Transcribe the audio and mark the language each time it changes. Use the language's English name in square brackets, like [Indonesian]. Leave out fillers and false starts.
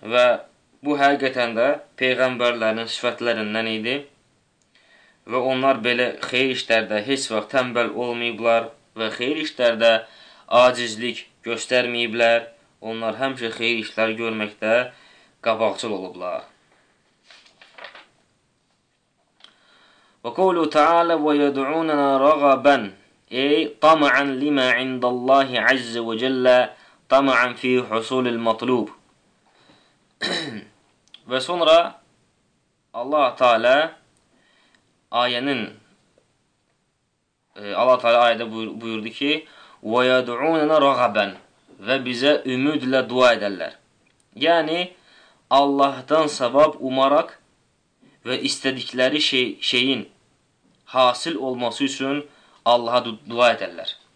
[Azerbaijani] Və bu həqiqətən də peyğəmbərlərin sifətlərindən idi. Və onlar belə xeyir işlərdə heç vaxt tənbəl olmayıblar və xeyir işlərdə acizlik göstərməyiblər. Onlar həmişə xeyir işlər görməkdə qabaqcıl olublar. [Arabic] وقوله تعالى ويدعوننا رغبا اي طمعا لما عند الله عز وجل طمعا في حصول المطلوب. [Azerbaijani] Və sonra Allah Teala ayənin Allah Teala ayədə buyurdu ki [Arabic] ويدعوننا رغبا [Azerbaijani] və bizə ümidlə dua edərlər. Yəni Allahdan savab umaraq və istədikləri şeyin hasil olması üçün Allaha dua edərlər.